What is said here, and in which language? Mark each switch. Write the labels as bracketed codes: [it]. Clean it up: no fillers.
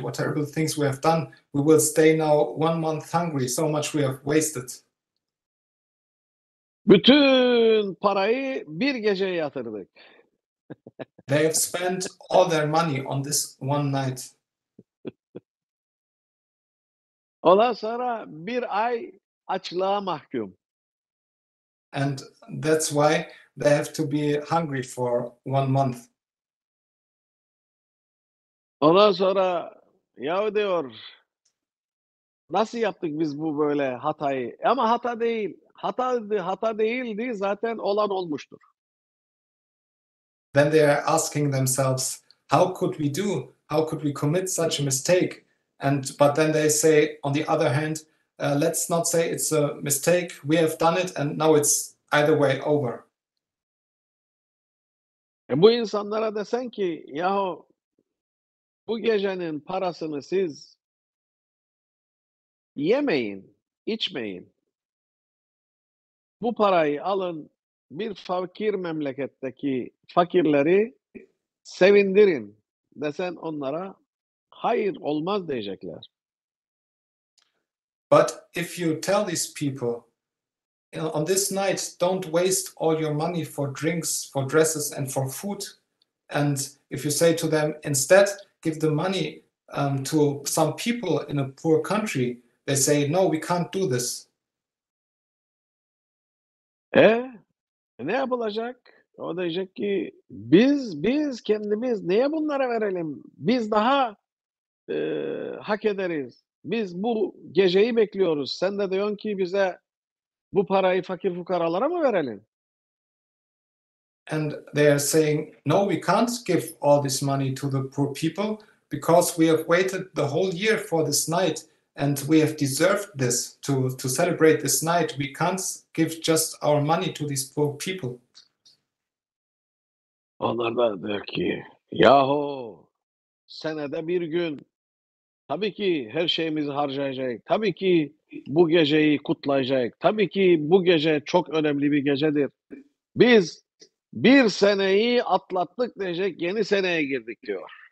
[en] What terrible things we have done! We will stay now 1 month hungry. So much we have wasted." [tr] Bütün parayı bir geceye yatırdık. [en] They have spent all their money on this one night. [tr] Ondan sonra bir ay açlığa mahkum. [en] And that's why they have to be hungry for 1 month. [tr] Ondan sonra yahu diyor nasıl yaptık biz bu böyle hatayı? Ama hata değil. Hata değildi. Zaten olan olmuştur. [en] Then they are asking themselves, how could we do? How could we commit such a mistake? But then they say, on the other hand, let's not say it's a mistake. We have done it, and now it's either way over. [tr] Bu insanlara desen ki yahu bu gecenin parasını siz yemeyin, içmeyin. Bu parayı alın bir fakir memleketteki fakirleri sevindirin desen onlara hayır olmaz diyecekler. [en] But if you tell these people, on this night, don't waste all your money for drinks, for dresses, and for food. And if you say to them, instead, give the money to some people in a poor country, they say, no, we can't do this. [tr] Ne yapılacak? O diyecek ki biz kendimiz niye bunlara verelim? Biz daha hak ederiz. Biz bu geceyi bekliyoruz. Sen de diyorsun ki bize bu parayı fakir fukaralara mı verelim? [en] And they are saying, no, we can't give all this money to the poor people because we have waited the whole year for this night and we have deserved this to celebrate this night. We can't give just our money to these poor people. [tr] Onlar da der ki yahu senede bir gün tabii ki her şeyimizi harcayacak. Tabii ki bu geceyi kutlayacak. Tabii ki bu gece çok önemli bir gecedir. Biz bir seneyi atlattık diyecek, yeni seneye girdik diyor.